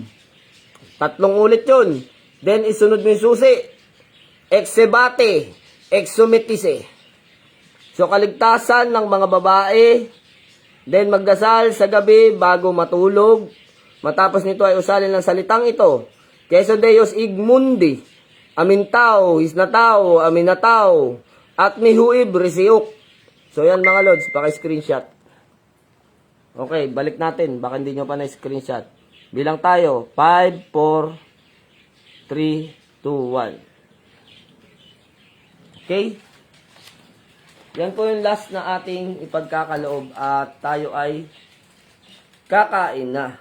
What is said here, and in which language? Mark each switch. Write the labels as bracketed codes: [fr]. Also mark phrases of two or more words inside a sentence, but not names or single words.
[tl] 3 ulit yun. Then, isunod mo yung susi. [la] Exebate, exumitise. [tl] So, kaligtasan ng mga babae. Then, magdasal sa gabi bago matulog. Matapos nito ay usalin ng salitang ito. [la] Queso Deus Igmundi, Amintao, Isnatao, Aminatao, at Mihuib, Resiuk. [tl] So, yan mga lods, paki-screenshot. Okay, balik natin. Baka hindi nyo pa na-screenshot. Bilang tayo. 5, 4, 3, 2, 1. Okay? Yan po yung last na ating ipagkakaloob at tayo ay kakain na.